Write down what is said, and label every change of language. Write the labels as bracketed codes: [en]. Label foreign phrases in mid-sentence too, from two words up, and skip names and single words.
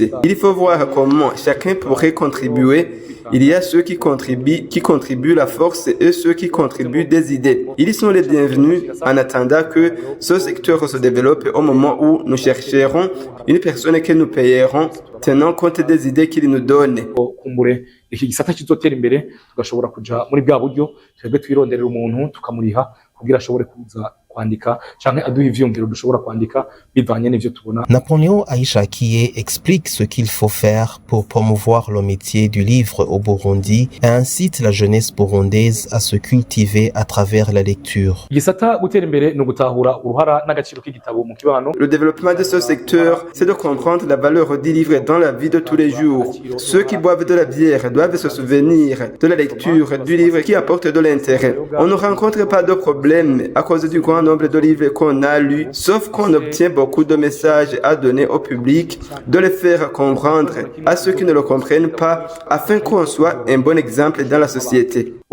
[fr] Il faut voir comment chacun pourrait contribuer. Il y a ceux qui contribuent la force et ceux qui contribuent des idées. Ils sont les bienvenus en attendant que ce secteur se développe au moment où nous chercherons une personne que nous payerons tenant compte des idées qu'il nous donne. [rn] Iki gisata kizotera imbere tugashobora kuja muri bwa buryo twebwe twironderera umuntu tukamuriha kugira ashobore kuza kwandika canke aduha ivyumviro dushobora kwandika bivanye n'ivyo tubona. [fr] Napoléon Aïchakié explique ce qu'il faut faire pour promouvoir le métier du livre au Burundi et incite la jeunesse burundaise à se cultiver à travers la lecture. [rn] Gisata gutera imbere no gutahura uruhara n'agaciro k'igitabo mu kibano. [fr] Le développement de ce secteur, c'est de comprendre la valeur du livre dans la vie de tous les jours. Ceux qui boivent de la bière doivent se souvenir de la lecture du livre qui apporte de l'intérêt. On ne rencontre pas de problème à cause du grand nombre de livres qu'on a lus, sauf qu'on obtient beaucoup de messages à donner au public, de les faire comprendre à ceux qui ne le comprennent pas, afin qu'on soit un bon exemple dans la société.